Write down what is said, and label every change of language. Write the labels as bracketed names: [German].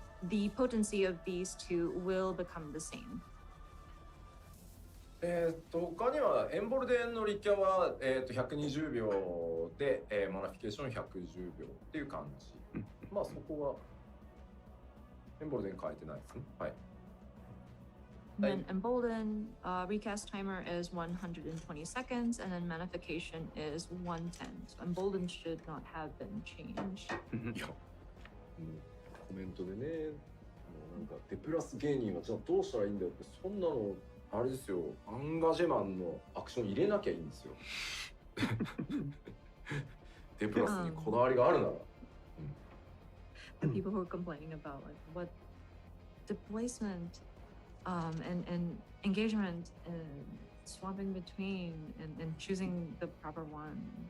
[English] The potency of these two will become the same. [Japanese] 他にはエンボルデンのリキャは、120秒で、マナフィケーション110秒っていう感じ。まあそこはエンボルデン変えてないですね。はい。 [English] Then Embolden recast timer is 120 seconds, and then manification is 110. So Embolden should not have been changed. [Japanese] いや、コメントでね、なんかデプラス芸人はじゃあどうしたらいいんだよってそんなのあれですよ、アンガジェマンのアクション入れなきゃいいんですよ。デプラスにこだわりがあるなら。 [English] The people who are complaining about like what displacement and engagement and swapping between and choosing the proper one.